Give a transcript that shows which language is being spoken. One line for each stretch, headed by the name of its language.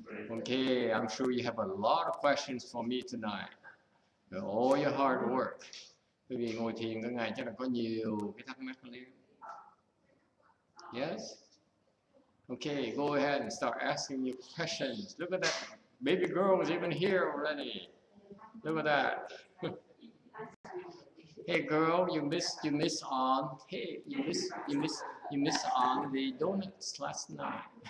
English: Okay, I'm sure you have a lot of questions for me tonight. All your hard work.
Vietnamese: Bởi vì ngồi thiền cả ngày chắc là có nhiều cái thắc mắc lên.
English: Yes? Okay, go ahead and start asking your questions. Look at that. Baby girl is even here already. Look at that. Hey girl, you missed on. Hey, you missed on the donuts last night.